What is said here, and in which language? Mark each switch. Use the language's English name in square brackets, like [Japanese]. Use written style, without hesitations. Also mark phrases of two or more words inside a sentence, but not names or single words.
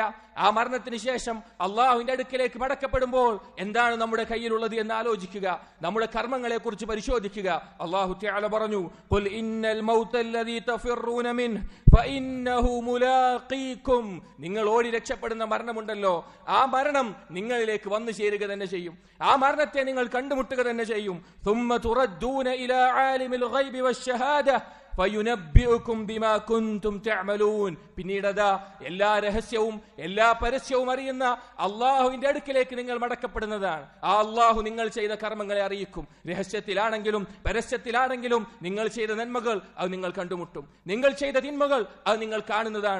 [Malayalam] ആ മരണത്തിന് ശേഷം അള്ളാഹുവിന്റെ അടുക്കലേക്ക് മടക്കപ്പെടുമ്പോൾ എന്താണ് നമ്മുടെ കയ്യിലുള്ളത് എന്ന് ആലോചിക്കുക, നമ്മുടെ കർമ്മങ്ങളെ കുറിച്ച് പരിശോധിക്കുക. അള്ളാഹു തആല പറഞ്ഞു, [Arabic] قل إن الموت الذي تفرون منه فإنه ملاقيكم. [Malayalam] നിങ്ങൾ ഓടി രക്ഷപ്പെടുന്ന മരണമുണ്ടല്ലോ, ആ മരണം നിങ്ങളിലേക്ക് വന്നു ചേരുക തന്നെ ചെയ്യും. ആ മരണത്തെ നിങ്ങൾ കണ്ടുമുട്ടുക തന്നെ ചെയ്യും. [Arabic] ثم تردون إلى عالم الغيب والشهادة فينبئكم بما كنتم تعملون. [Malayalam] പിന്നീടതാ എല്ലാ രഹസ്യവും എല്ലാ പരസ്യവും അറിയുന്ന അള്ളാഹുവിന്റെ അടുക്കിലേക്ക് നിങ്ങൾ മടക്കപ്പെടുന്നതാണ്. ആ അള്ളാഹു നിങ്ങൾ ചെയ്ത കർമ്മങ്ങളെ അറിയിക്കും. രഹസ്യത്തിലാണെങ്കിലും പരസ്യത്തിലാണെങ്കിലും നിങ്ങൾ ചെയ്ത നന്മകൾ അത് നിങ്ങൾ കണ്ടുമുട്ടും, നിങ്ങൾ ചെയ്ത തിന്മകൾ അത് നിങ്ങൾ കാണുന്നതാണ്.